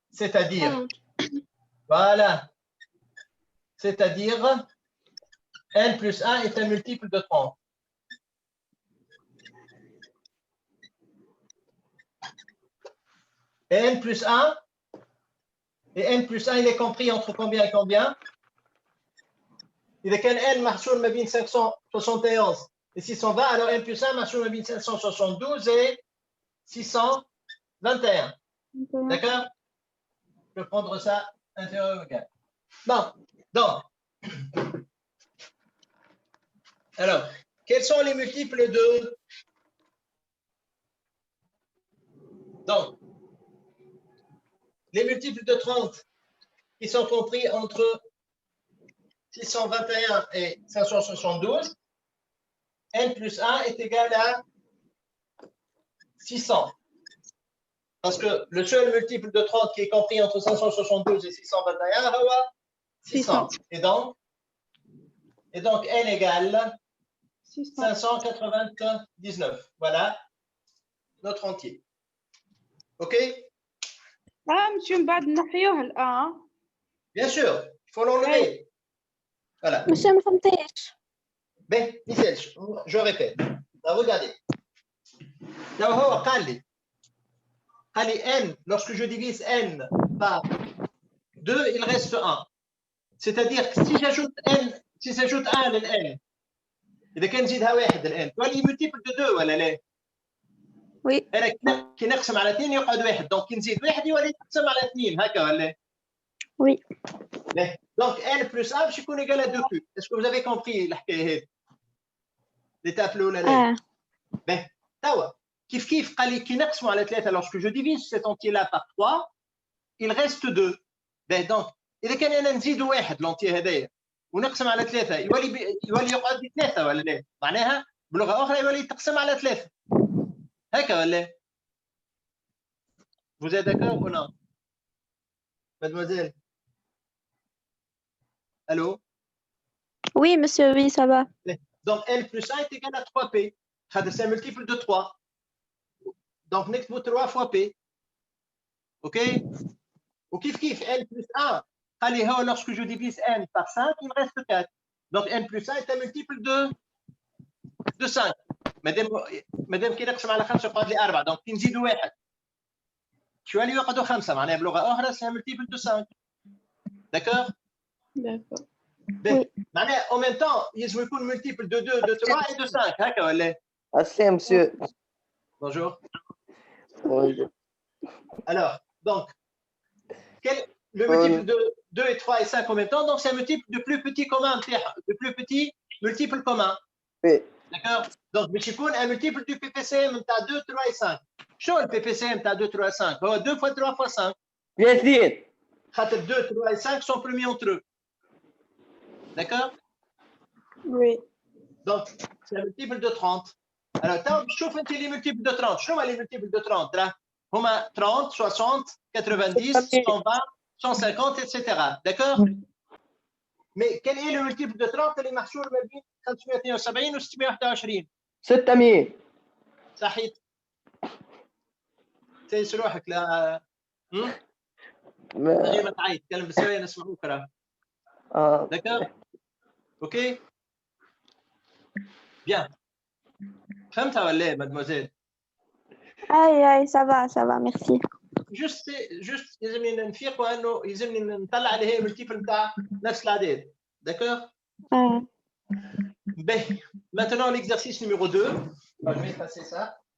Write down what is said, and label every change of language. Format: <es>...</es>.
<fr>C'est-à-dire, voilà, c'est-à-dire n plus 1 est un multiple de 30. Et n plus 1, il est compris entre combien et combien?</fr> <ar>إذا كان n محصور ما بين 571 et 620,</ar> <fr>alors n plus 1</fr> <ar>محصور ما بين 572 et 621.</ar> <fr>D'accord? Je vais prendre ça inférieur ou égal. Bon, donc, alors, quels sont les multiples de... Donc, les multiples de 30 qui sont compris entre 621 et 572, n plus 1 est égal à 600. Parce que le seul multiple de 30 qui est compris entre 572 et 621, c'est 600. Et donc, n égale 599. Voilà notre entier. OK?</fr> <ar>monsieur بعد نحيوه الآن.</ar> <fr>Bien sûr, il faut l'enlever. Voilà.</fr> <ar>Monsieur ما فهمتيش.</ar> <fr>Ben, Michel, je répète. Regardez. Là,</fr> <ar>هو قال لي</ar> <fr>n, lorsque je divise n par 2, il reste 1. C'est-à-dire que si j'ajoute 1</fr> <ar>للn, إذا كان نزيدها واحد الآن تولي</ar> <fr>multiple de 2</fr> <ar>ولا لا؟</ar> <fr>Oui.</fr> <ar>أنا كي نقسم على 2 يقعد واحد، دونك كي نزيد واحد يولي يتقسم على 2 هكا ولا؟</ar> <fr>Oui. Donc n plus 1</fr> <ar>باش يكون</ar> <fr>égal à 2q. Est-ce que vous avez compris</fr> <ar>الحكاية هذه؟</ar> <fr>l'étape</fr> <ar>الأولانية.</ar> <fr>Ben,</fr> <ar>توا كيف قال لي كي نقسموا على 3</ar> <fr>lorsque je divise cet entier là par 3, il reste 2.</fr> <ar>Ben donc إذا كان أنا نزيد واحد لونتي هذايا ونقسم على 3 يولي يقعد لي 3 ولا لا؟ معناها بلغة أخرى يولي يتقسم على 3. هكا ولا؟</ar> <fr>Vous êtes d'accord ou non? Mademoiselle? Allô? Oui, monsieur, oui, ça va. Donc n plus 1 est égal à 3p. C'est un multiple de 3. Donc</fr> <ar>نكتبوا</ar> <fr>3 fois p. OK?</fr> <ar>وكيف</ar> <fr>n plus 1</fr> <ar>قال لي هو</ar> <fr>lorsque je divise n par 5 il reste 4. Donc n plus 1 est un multiple de 5.</fr> <ar>مادام كي نقسم على 5 يقعد لي 4.</ar> <fr>Donc</fr> <ar>كي نزيدوا واحد شو اللي يقعدوا 5 معناها بلغه اخرى</ar> <fr>c'est un multiple de 5. D'accord? D'accord.</fr> <ar>معناها</ar> <fr>en même temps</fr> <ar>يلزم يكون</ar> <fr>multiple de 2, de 3 et de 5</fr> <ar>هكا ولا؟</ar> <fr>Assalam, monsieur. Bonjour. Bonjour. Alors, donc, le multiple de 2 et 3 et 5 en même temps, donc c'est un multiple de plus petit commun, de plus petit multiple commun. Oui. D'accord? Donc,</fr> <ar>باش يكون</ar> <fr>un multiple du PPCM</fr> <ar>نتاع</ar> <fr>2, 3 et 5.</fr> <ar>شو</ar> <fr>le PPCM نتاع 2, 3 et 5؟</fr> <ar>هو</ar> <fr>2 fois 3 fois 5. 30.</fr> <ar>خاطر</ar> <fr>2, 3 et 5 sont premiers entre eux. D'accord? Oui. Donc, c'est un multiple de 30. Alors, tu</fr> <ar>شوف انت</ar> <fr>les multiples de 30.</fr> <ar>شنو هما</ar> <fr>les multiples de 30 là؟</fr> <ar>هما</ar> <fr>30, 60, 90, 120, 150, etc. D'accord? Mais quel est le multiple de 30</fr> <ar>اللي محصور ما بين 572 و 621؟</ar> <fr>600.</fr> <ar>صحيت. تنسى روحك لا غير ما تعيط تكلم بالسوية نسمعوك راه.</ar> <fr>D'accord? Ok? Bien.</fr> <ar>فهمتها ولا لا mademoiselle?</ar> <fr>Aïe, ça va, merci.</fr> <ar>juste يلزمني نفيقوا انه يلزمني نطلع اللي هي ملتيبل نتاع نفس الاعداد.</ar> <fr>D'accord? Ben, maintenant l'exercice numéro 2. Je vais effacer ça.</fr>